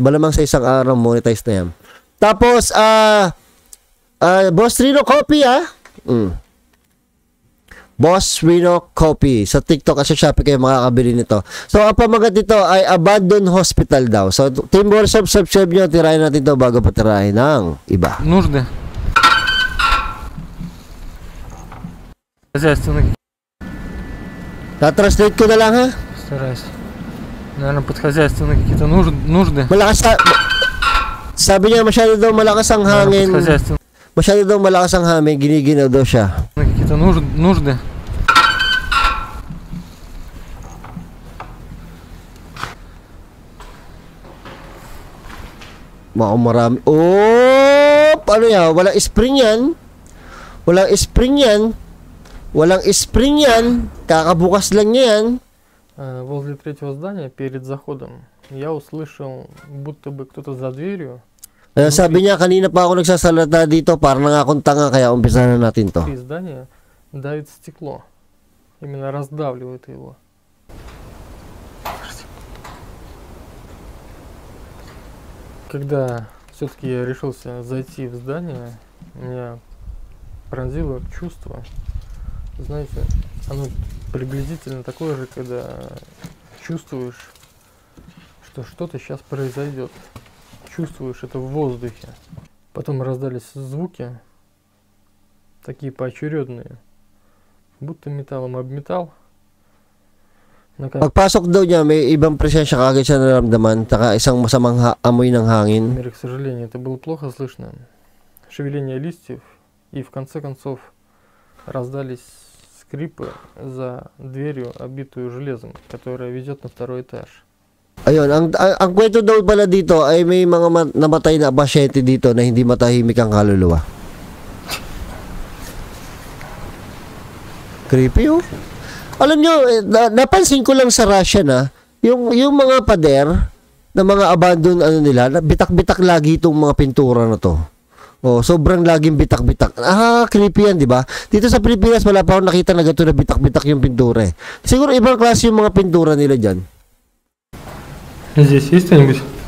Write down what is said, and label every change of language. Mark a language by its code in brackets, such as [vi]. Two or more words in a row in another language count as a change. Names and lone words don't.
[tl] Balamang sa isang araw monetize na yan. Tapos, Boss Rino Coffee, Boss Rino Coffee. Sa TikTok at sa Shopee kayo makakabili nito. So, ang pamagat nito ay Abandoned Hospital daw. So, Team Morisov, subscribe nyo. Tirahin natin ito bago patirahin ng iba. [ru] Нужды. Хозяйственные. [tl] Na-translate ko na lang, ha? [ru] Стараюсь. Наверное, подхозяйственные какие-то нужды. [tl] Malakas sabi niya masyado daw malakas ang hangin. Masyado daw malakas ang hangin, giniginaw daw siya. [ru] Какие-то нужды. [tl] Marami. Oh, paano yan? Walang spring yan. Walang spring yan. Walang spring yan. Kakabukas lang yan. [ru] Возле третьего здания, перед заходом, я услышал, будто бы кто-то за дверью. [tl] Sabi niya, kanina pa ako nagsasalata dito, parang nga akong tanga, kaya umpisahan na natin to. [ru] Внутри здания давит стекло. Именно раздавливает его. Когда все-таки я решился зайти в здание, меня пронзило чувство. Знаете, оно приблизительно такое же, когда чувствуешь, что что-то сейчас произойдет. Чувствуешь это в воздухе. Потом раздались звуки, такие поочередные, будто металлом об металл. [tl] Pagpasok daw niya, may ibang presensya kagad siya naramdaman, taka isang masamang amoy ng hangin. [ru] К сожалению, это было плохо слышно. Шевеление листьев, и в конце концов раздались скрипы за дверью, обитую железом, которая ведет на второй этаж. [tl] Ayun, ang kwento daw pala dito ay may mga namatay na pasyente dito na hindi matahimik ang kaluluwa. Creepy, oh. Alam nyo, napansin ko lang sa Russia na, yung mga pader na mga abandoned nila, bitak-bitak lagi itong mga pintura na to. Oh, sobrang laging bitak-bitak. Creepy yan, di ba? Dito sa Pilipinas, wala pa akong nakita na gato na bitak-bitak yung pintura eh. Siguro ibang klase yung mga pintura nila dyan. [ru] Здесь есть кто-нибудь?